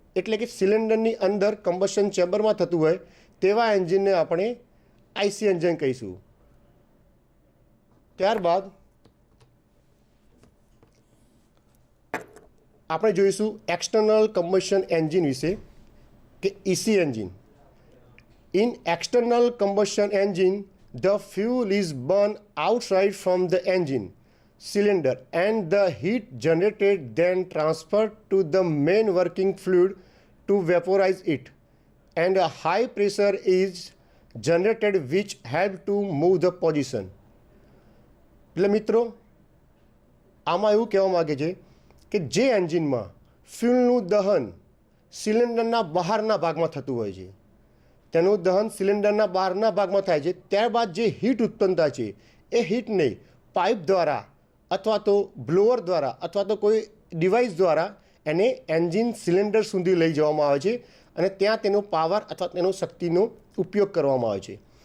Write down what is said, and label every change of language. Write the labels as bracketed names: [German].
[Gujarati] એટલે કે સિલિન્ડરની અંદર કમ્બશન ચેમ્બરમાં થતું હોય તેવા એન્જિનને આપણે આઈસી એન્જિન કહીશું. ત્યારબાદ આપણે જોઈશું એક્સટર્નલ કમ્બશન એન્જિન વિશે કે EC engine. [English] In external combustion engine the fuel is burned outside from the engine cylinder and the heat generated then transferred to the main working fluid to vaporize it, and a high pressure is generated which help to move the position. [Gujarati] એટલે મિત્રો આમાં એવું કહેવા માગે છે કે જે એન્જિનમાં ફ્યુલનું દહન સિલિન્ડરના બહારના ભાગમાં થતું હોય છે, તેનું દહન સિલિન્ડરના બહારના ભાગમાં થાય છે, ત્યારબાદ જે હીટ ઉત્પન્ન થાય છે એ હીટને પાઇપ દ્વારા અથવા તો બ્લોઅર દ્વારા અથવા તો કોઈ ડિવાઇસ દ્વારા એને એન્જિન સિલિન્ડર સુધી લઈ જવામાં આવે છે અને ત્યાં તેનો પાવર અથવા તેનો શક્તિનો ઉપયોગ કરવામાં આવે છે.